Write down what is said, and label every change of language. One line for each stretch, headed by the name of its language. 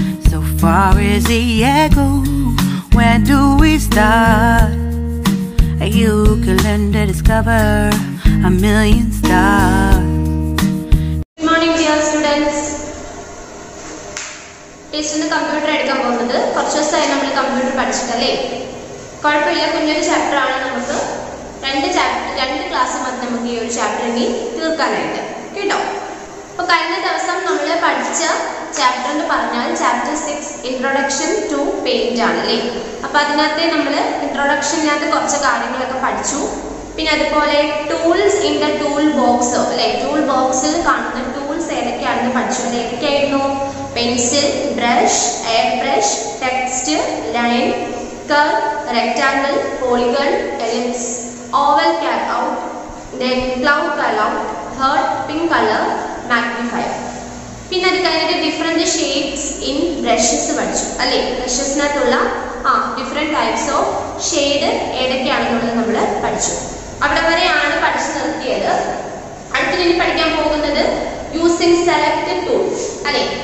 English: So far is the echo, where do we start? You can learn to discover a million stars. Good morning dear students.
Malayalam: ടീച്ചറിന് computer എടുക്കാൻ പോകുന്നത് കുറച്ച് ദിവസമായി നമ്മൾ computer പഠിച്ചിട്ടല്ലേ. കുഴപ്പമില്ല, കുഞ്ഞൊരു ചാപ്റ്ററാണ്. നമുക്ക് രണ്ട് ക്ലാസ് മതി നമുക്ക് ഈ ഒരു ചാപ്റ്റർ ഇനി തീർക്കാനായിട്ട് കേട്ടോ. അപ്പോൾ കഴിഞ്ഞ ദിവസം നമ്മൾ പഠിച്ച ചാപ്റ്റർ എന്ന് പറഞ്ഞാൽ ചാപ്റ്റർ 6 ഇൻട്രൊഡക്ഷൻ ടു പെയിന്റ് ആണല്ലേ. അപ്പോൾ അതിനകത്ത് നമ്മൾ ഇൻട്രൊഡക്ഷനകത്ത് കുറച്ച് കാര്യങ്ങളൊക്കെ പഠിച്ചു. പിന്നെ അതുപോലെ
English: tools in the tool box
Malayalam: അല്ലേ, ടൂൾ ബോക്സിൽ കാണുന്ന ടൂൾസ് ഏതൊക്കെയാണെന്ന് പഠിച്ചു. അത് ഏതൊക്കെയായിരുന്നു?
English: Pencil, brush, air brush, text, line, curve, rectangle, polygon, ellipse, oval, cutout, then cloud cutout, heart, pink color, magnifier.
Malayalam: പിന്നെ അത് കഴിഞ്ഞിട്ട്
English: different shapes in brushes
Malayalam: പഠിച്ചു അല്ലേ. ബ്രഷസിനകത്തുള്ള
English: different types of shade
Malayalam: ഏതൊക്കെയാണെന്നുള്ളത് നമ്മൾ പഠിച്ചു. അവിടെ വരെയാണ് പഠിച്ചു നിർത്തിയത്. അടുത്തിനി പഠിക്കാൻ പോകുന്നത്
English: using select tool
Malayalam: അല്ലേ.